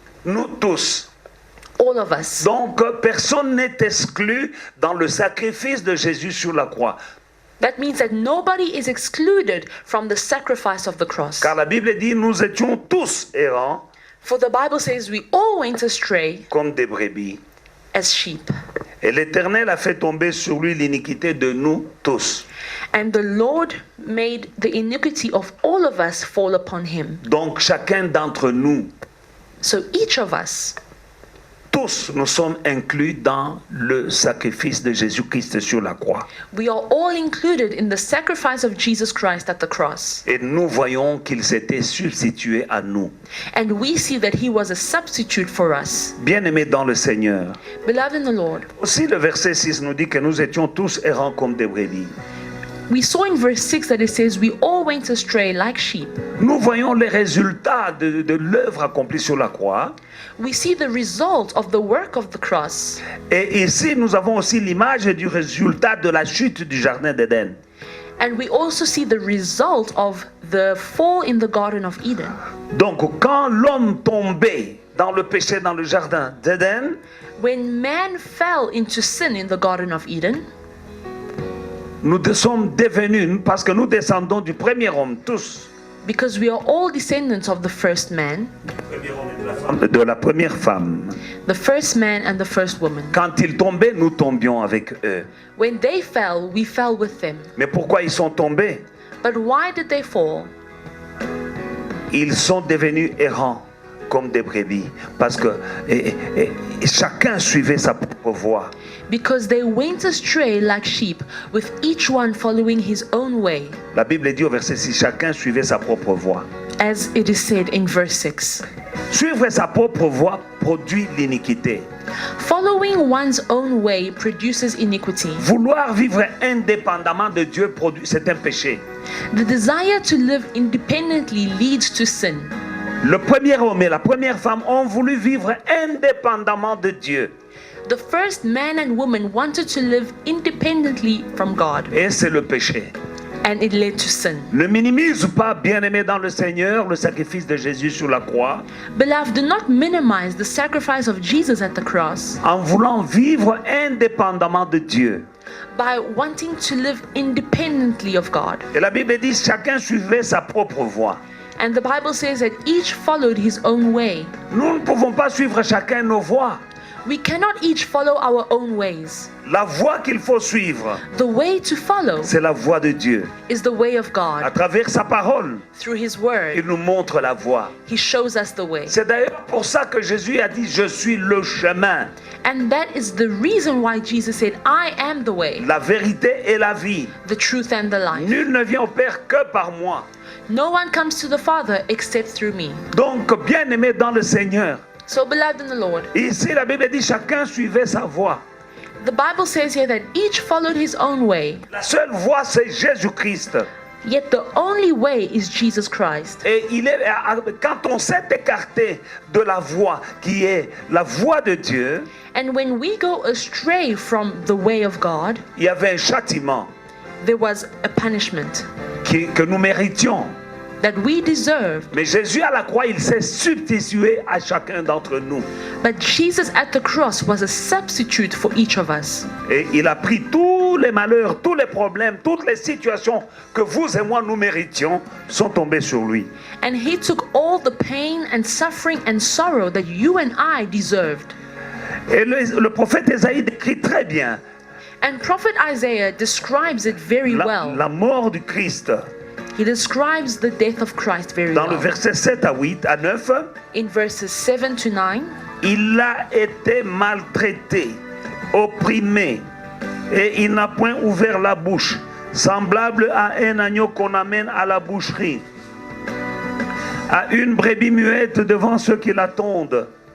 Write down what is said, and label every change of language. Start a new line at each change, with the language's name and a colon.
French: Nous tous.
English: All of us.
French: Donc, personne n'est exclu dans le sacrifice de Jésus sur la croix.
English: That means that nobody is excluded from the sacrifice of the cross.
French: Car la Bible dit, nous étions tous errants.
English: For the Bible says we all went astray
French: comme des brebis.
English: as sheep.
French: Et l'Éternel a fait tomber sur lui l'iniquité de nous tous.
English: And the Lord made the iniquity of all of us fall upon him.
French: Donc chacun d'entre nous,
English: So each of us,
French: tous nous sommes inclus dans le sacrifice de Jésus-Christ sur la croix.
English: we are all included in the sacrifice of Jesus Christ at the cross.
French: Et nous voyons qu'il s'était substitué à nous.
English: And we see that he was a substitute for us.
French: Bien-aimés dans le Seigneur.
English: Beloved in the Lord,
French: Aussi le verset 6 nous dit que nous étions tous errants comme des brebis.
English: We saw in verse 6 that it says, we all went astray like sheep.
French: Nous voyons les résultats de l'œuvre accomplie sur la croix.
English: We see the result of the work of the cross.
French: Et ici, nous avons aussi l'image du résultat de la chute du jardin d'Éden.
English: And we also see the result of the fall in the Garden of Eden.
French: Donc, quand l'homme tombait dans le péché dans le jardin d'Éden,
English: When man fell into sin in the Garden of Eden,
French: nous sommes devenus, parce que nous descendons du premier homme, tous,
English: because we are all descendants of the first man,
French: de la première femme.
English: the first man and the first woman.
French: Quand ils tombaient, nous tombions avec eux.
English: When they fell, we fell with them.
French: Mais pourquoi ils sont tombés?
English: But why did they fall?
French: Ils sont devenus errants comme des brebis, parce que et chacun suivait sa propre voie.
English: Because they went astray like sheep, with each one following his own way,
French: La Bible dit au verset 6, chacun suivait sa propre voie.
English: as it is said in verse 6.
French: Suivre sa propre voie produit l'iniquité.
English: Following one's own way produces iniquity.
French: Vouloir vivre indépendamment de Dieu c'est un péché.
English: The desire to live independently leads to sin.
French: Le premier homme et la première femme ont voulu vivre indépendamment de Dieu.
English: The first man and woman wanted to live independently from God,
French: Et c'est le péché.
English: and it led to sin.
French: Ne minimise pas, bien-aimé dans le Seigneur, le sacrifice de Jésus sur la croix,
English: Beloved, do not minimize the sacrifice of Jesus at the cross
French: en voulant vivre indépendamment de Dieu.
English: by wanting to live independently of God.
French: Et la Bible dit, chacun suivait sa propre voie.
English: And the Bible says that each followed his own way.
French: Nous ne pouvons pas suivre chacun nos voies.
English: We cannot each follow our own ways.
French: La voie qu'il faut suivre,
English: The way to follow
French: c'est la voie de Dieu.
English: is the way of
French: À
English: God.
French: travers sa parole,
English: Through his
French: il
English: word,
French: nous montre la voie.
English: he shows us the way.
French: C'est d'ailleurs pour ça que Jésus a dit, je suis le chemin,
English: And that is the reason why Jesus said, I am the way,
French: la vérité et la vie.
English: the truth, and the life.
French: Nul ne vient au Père que par moi.
English: No one comes to the Father except through me.
French: Donc, bien-aimé dans le Seigneur,
English: So, beloved in the Lord,
French: ici la Bible dit, chacun suivait sa voie.
English: the Bible says here that each followed his own way,
French: La seule voie, c'est Jésus-Christ.
English: yet the only way is Jesus Christ.
French: Et quand on s'est écarté de la voie qui est la voie de Dieu,
English: And when we go astray from the way of God,
French: il y avait un châtiment
English: there was a punishment
French: que nous méritions.
English: that we deserved.
French: Mais Jésus à la croix, il s'est substitué à chacun d'entre nous.
English: But Jesus at the cross was a substitute for each of us.
French: Et il a pris tous les malheurs, tous les problèmes, toutes les situations que vous et moi nous méritions sont tombés sur lui.
English: And he took all the pain and suffering and sorrow that you and I deserved.
French: Et le prophète Ésaïe décrit très bien
English: And Prophet Isaiah describes it very well.
French: la mort du Christ.
English: He describes the death of Christ very
French: Dans le
English: well.
French: verset 7 à 8 à 9,
English: In verses 7 to 9,
French: il a été maltraité, opprimé, et il n'a point ouvert la bouche, semblable à un agneau qu'on amène à la boucherie, à une brebis muette devant ceux qui l'attendent.